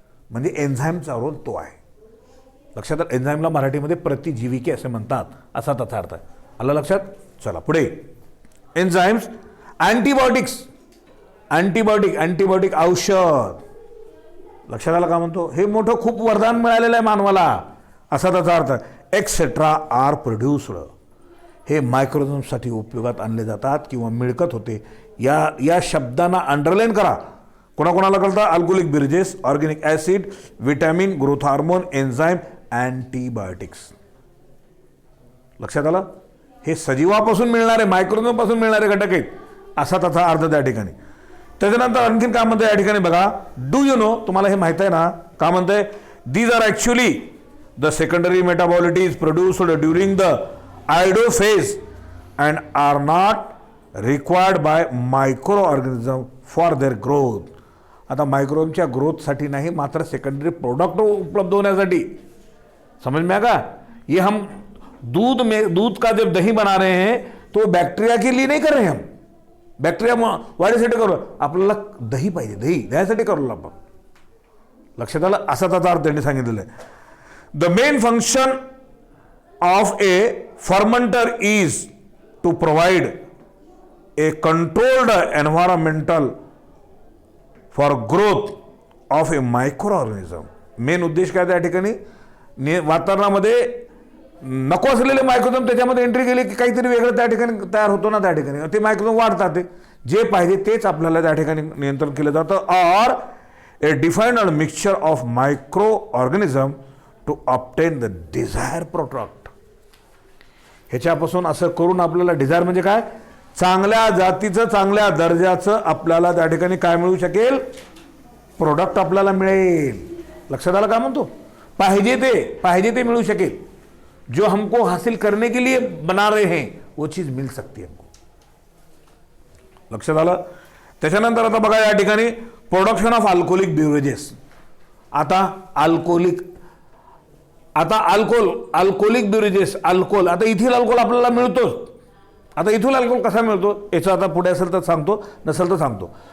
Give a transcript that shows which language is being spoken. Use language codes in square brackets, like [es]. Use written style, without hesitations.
[mr] म्हणजे एन्झाईमचा रोल तो आहे. लक्षात. एन्झाईमला मराठीमध्ये प्रतिजीविके असे म्हणतात, असा त्याचा अर्थ आहे. आलं लक्षात. चला पुढे. Enzymes, antibiotics. अँटीबायोटिक औषध. लक्षात आलं का म्हणतो. हे मोठं खूप वरदान मिळालेलं आहे मानवाला, असा त्याचा अर्थ. [en] Etcetera are produced. [mr] हे मायक्रोजमसाठी उपयोगात आणले जातात किंवा मिळकत होते. या शब्दांना अंडरलाईन करा. कोणाकोणाला कळतं. Alcoholic बिव्हरेजेस, organic acid, vitamin, growth hormone, enzyme, antibiotics. लक्षात आलं. हे सजीवापासून मिळणारे, मायक्रोजमपासून मिळणारे घटक आहेत, असा त्याचा अर्थ त्या ठिकाणी. त्याच्यानंतर आणखीन काय म्हणतंय या ठिकाणी बघा. [en] Do you know. [mr] तुम्हाला हे माहित आहे ना का म्हणतंय. [en] These are actually the secondary metabolites produced during the idiophase and are not required by microorganism for their growth. [mr] आता मायक्रोजमच्या ग्रोथसाठी नाही, मात्र सेकंडरी प्रोडक्ट उपलब्ध होण्यासाठी. [hi] समझ में आएगा. ये हम दूध का जब दही बना रहे हैं तो बैक्टीरिया के लिए नहीं कर रहे हम. [mr] बॅक्टेरिया वाढीसाठी करू, आपल्याला दही पाहिजे, दही द्यायसाठी करू आपण. लक्षात आलं. असा त्याचा अर्थ त्यांनी सांगितलेला आहे. [en] The main function of a fermenter is to provide a controlled environmental for growth of a microorganism. [mr] Main उद्देश काय त्या ठिकाणी, वातावरणामध्ये नको असलेले मायक्रोझोम त्याच्यामध्ये एंट्री केली की काहीतरी वेगळं त्या ठिकाणी तयार होतो ना, त्या ठिकाणी ते मायक्रोझोम वाढतात, ते जे पाहिजे तेच आपल्याला त्या ठिकाणी नियंत्रण केलं जातं. [en] Or a defined mixture of microorganism to obtain the desire product. [mr] ह्याच्यापासून असं करून आपल्याला डिझायर म्हणजे काय, चांगल्या जातीचं चांगल्या दर्जाचं आपल्याला त्या ठिकाणी काय मिळू शकेल, प्रोडक्ट आपल्याला मिळेल. लक्षात आलं काय म्हणतो, पाहिजे ते मिळू शकेल. [hi] जो हमको हासिल करने के लिए बना रहे हैं वो चीज मिल सकती है हमको. [mr] लक्षात आलं. त्याच्यानंतर आता बघा या ठिकाणी [en] Production of alcoholic beverages. [mr] आता अल्कोहोलिक बिव्हरेजेस, अल्कोहोल. आता इथिल अल्कोहोल आपल्याला मिळतोच. आता इथिल अल्कोहोल कसा मिळतो याचं आता पुढे असेल तर सांगतो, नसेल तर सांगतो.